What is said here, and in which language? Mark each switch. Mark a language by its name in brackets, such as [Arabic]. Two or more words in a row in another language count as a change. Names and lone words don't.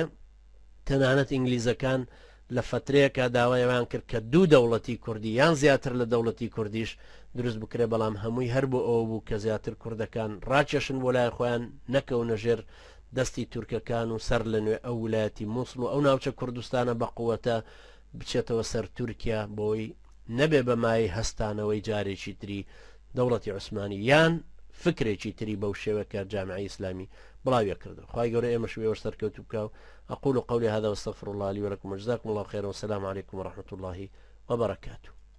[Central Kurdish] تەنانەت ئینگلیزەکان لە فترەیەکە داوایەوان کرد کە 2 دەوڵەتی کوردی یان زیاتر لە دەوڵەتی کوردیش دروست بکرێ، بەڵام هەمووی هەر بۆ ئەوە بوو کە زیاتر کوردەکان ڕاکێشن بۆ لای خۆیان نەکەونە ژێر دەستی تورکەکان و سەر لە نوێ ئەو ویلایەتی مووسڵ و ئەو ناوچە کوردستانە بە قووەتە بچێتەوە سەر تورکیا بۆی نەبێ بەمای هەستانەوەی جارێکی تری دەوڵەتی عوسمانی یان فکرێکی تری بەو شێوەکە جامعی ئیسلامی بڵاویە کردو. خی گەورە ئێمەش وێوە سەرکەوتو بکە [Arabic] و أقول قولي هذا واستغفر الله لي ولكم وجزاكم الله خيرا والسلام عليكم ورحمة الله وبركاته.